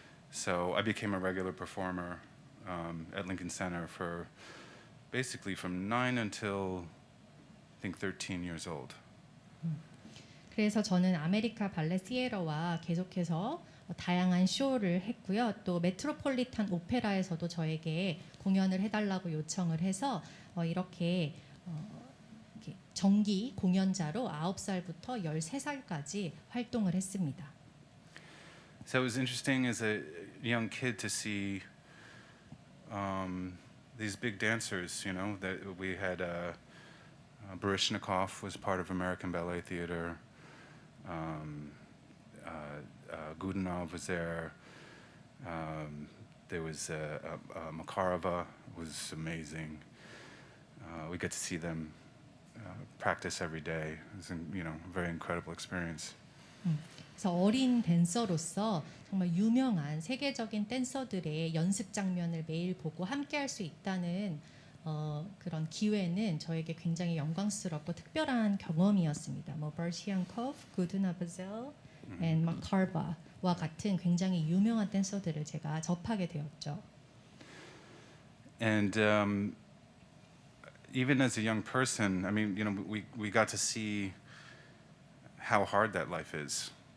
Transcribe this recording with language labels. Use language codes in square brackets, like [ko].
[en] So I became a regular performer at Lincoln Center for basically from 9 until I think 13 years old. [ko] 그래서 저는 아메리카 발레 시애터와 계속해서 다양한 쇼를 했고요. 또 메트로폴리탄 오페라에서도 저에게 공연을 해달라고 요청을 해서 이렇게 정기 공연자로 9살부터 13살까지 활동을 했습니다. [en] So it was interesting as a young kid to see these big dancers. You know, that we had Baryshnikov was part of American Ballet Theater. Godunov was there. There was Makarova was amazing. We get to see them practice every day. It was, you know, a very incredible experience. [ko] 그래서 어린 댄서로서 정말 유명한 세계적인 댄서들의 연습 장면을 매일 보고 함께할 수 있다는 그런 기회는 저에게 굉장히 영광스럽고 특별한 경험이었습니다. 뭐 버시안코프, 구드나브젤, [en] and [ko] 마카르바와 같은 굉장히 유명한 댄서들을 제가 접하게 되었죠. [en] And even as a young person, I mean, we got to see how hard that life is.